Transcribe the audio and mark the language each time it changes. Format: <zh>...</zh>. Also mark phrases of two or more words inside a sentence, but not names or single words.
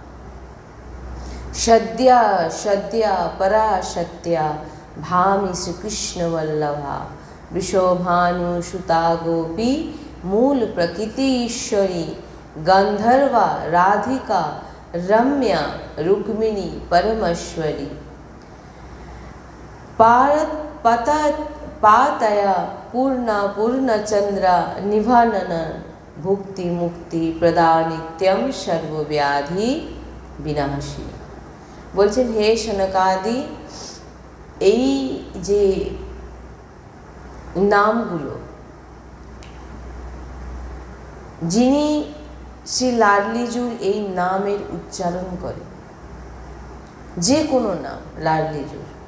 <sa>सद्य पराशक्त्या भामि श्रीकृष्ण वल्लभा वृषभानुसुता गोपी मूल प्रकृति ईश्वरी गंधर्वा राधिका रम्या रुक्मिणी परमेश्वरी पातया पूर्णचंद्र निभानन भुक्ति मुक्ति प्रदा नित्यम सर्वव्याधि विनाशी।</sa> <bn>বলছেন হে শনকাদি, এই যে নামগুলো যিনি শ্রী লাডলিজুর এই নামের উচ্চারণ করে, যে কোনো নাম, লাডলিজুর,</bn>